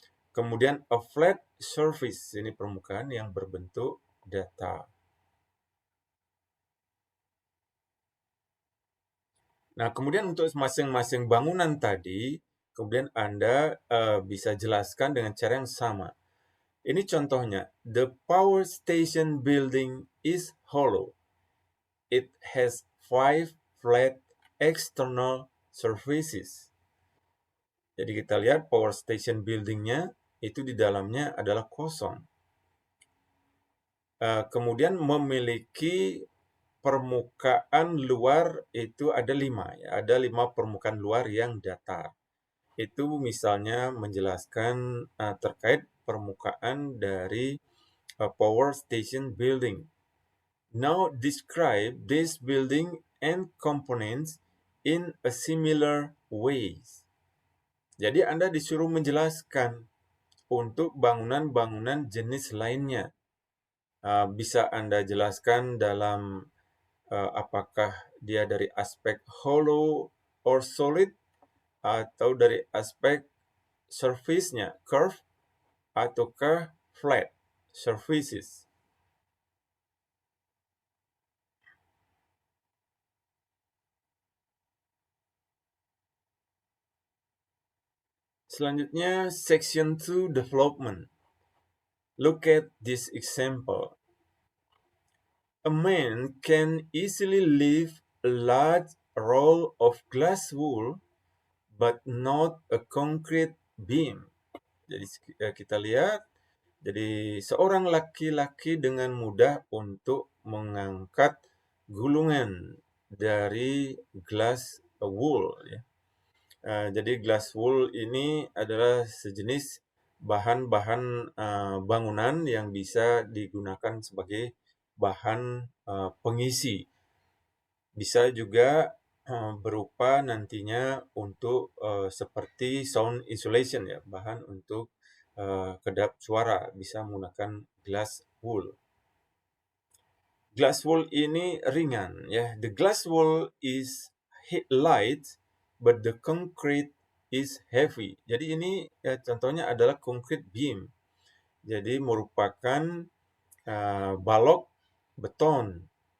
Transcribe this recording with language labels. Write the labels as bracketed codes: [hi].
[id] Kemudian [en] a flat surface. [id] Ini permukaan yang berbentuk datar. Nah, kemudian untuk masing-masing bangunan tadi, kemudian Anda bisa jelaskan dengan cara yang sama. Ini contohnya, [en] the power station building is hollow. It has 5 flat external surfaces. [id] Jadi kita lihat power station buildingnya itu di dalamnya adalah kosong. Kemudian memiliki permukaan luar itu ada 5. Ya. Ada 5 permukaan luar yang datar. Itu misalnya menjelaskan terkait permukaan dari power station building. [en] Now describe this building and components in a similar ways. [id] Jadi Anda disuruh menjelaskan untuk bangunan-bangunan jenis lainnya. Bisa Anda jelaskan dalam apakah dia dari aspek [en] hollow or solid, [id] atau dari aspek surface-nya, curve, ataukah [en] flat surfaces. [id] Selanjutnya, [en] section 2 development. Look at this example. A man can easily lift a large roll of glass wool, but not a concrete beam. [id] Jadi kita lihat, jadi seorang laki-laki dengan mudah untuk mengangkat gulungan dari glass wool. Ya. Jadi glass wool ini adalah sejenis bahan-bahan bangunan yang bisa digunakan sebagai bahan pengisi. Bisa juga berupa nantinya untuk seperti sound insulation ya, bahan untuk kedap suara, bisa menggunakan glass wool. Glass wool ini ringan ya. [en] The glass wool is light but the concrete is heavy. [id] Jadi ini contohnya adalah concrete beam. Jadi merupakan balok beton.